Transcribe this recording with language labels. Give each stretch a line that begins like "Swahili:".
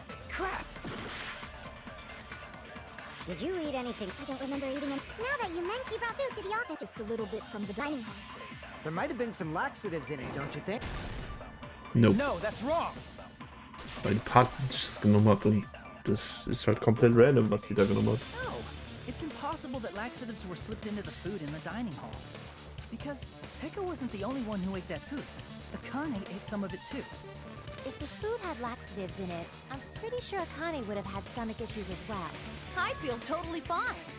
English: Crap. Did you eat anything? I don't remember eating it. Now that you mentioned, you brought food to the office. Just a little bit from the dining hall. There might have been some laxatives in it, don't you think? Nope. No, that's wrong.
German: Weil die Party Dishes genommen hat und das ist halt komplett random, was sie da genommen hat.
English: No, it's impossible that laxatives were slipped into the food in the dining hall. Because Pekka wasn't the only one who ate that food. Akane ate some of it too. If the food had laxatives in it, I'm pretty sure Akane would have had stomach issues as well. I feel totally fine.